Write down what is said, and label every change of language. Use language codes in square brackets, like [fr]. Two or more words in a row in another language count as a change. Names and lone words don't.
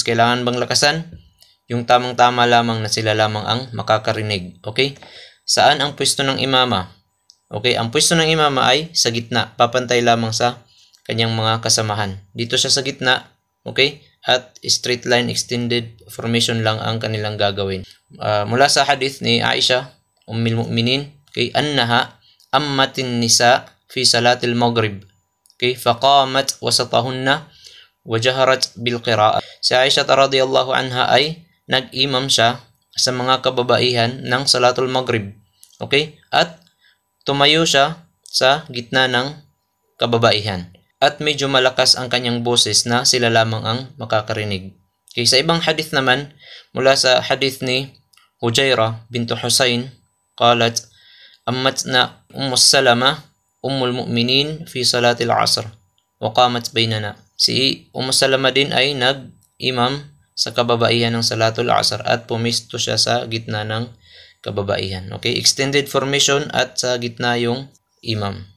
[tl] Kailangan bang lakasan? Yung tamang-tama lamang na sila lamang ang makakarinig. Okay? Saan ang pwesto ng imama? Okay, ang pwesto ng imama ay sa gitna. Papantay lamang sa kanyang mga kasamahan. Dito siya sa gitna. Okay? At [en] straight line extended formation [tl] lang ang kanilang gagawin. Mula sa hadith ni Aisha, Ummul Mu'minin, okay, [ar] أنها أمت النساء في صلاة المغرب. [tl] Okay? [ar] فقامت وسطهن وجهرت بالقراءة. [tl] Si Aisha [ar] رضي الله عنها [tl] ay nag-imam siya sa mga kababaihan ng [ar] صلاة المغرب. [tl] Okay? At tumayo siya sa gitna ng kababaihan. At medyo malakas ang kanyang boses na sila lamang ang makakarinig. Okay, sa ibang hadith naman, mula sa hadith ni Hujairah bintu Husayn, [ar] قالت أمتنا سلمة أم المؤمنين في صلاة العصر وقامت بيننا. [tl] Si Salama din ay nag-imam sa kababaihan ng [ar] صلاة العصر [tl] at pumisto siya sa gitna ng kababaihan. Okay, [en] extended formation [tl] at sa gitna yung imam.